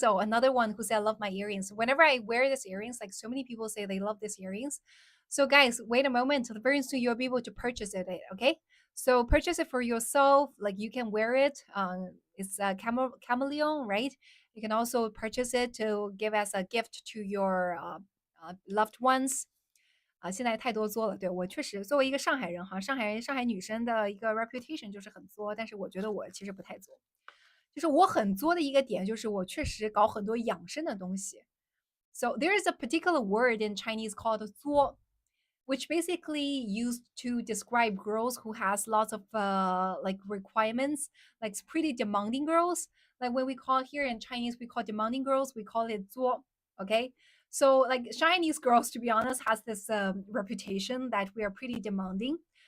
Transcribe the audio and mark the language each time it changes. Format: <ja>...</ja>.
<en>So another one who said, love my earrings. Whenever I wear these earrings, like so many people say they love these earrings. So guys, wait a moment. Very soon you'll be able to purchase it. Okay, so purchase it for yourself. Like you can wear it. It's a chameleon, right? You can also purchase it to give as a gift to your loved ones.</en> <zh>现在太多作了。对我确实作为一个上海人哈，上海女生的一个 reputation 就是很作，但是我觉得我其实不太作。就是我很作的一个点，就是我确实搞很多养生的东西。</zh> <en>So there is a particular word in Chinese called 作 which basically used to describe girls who has lots of like requirements, like pretty demanding girls. Like when we call here in Chinese, we call demanding girls, we call it 作. Okay, so like Chinese girls, to be honest, has this reputation that we are pretty demanding.</en>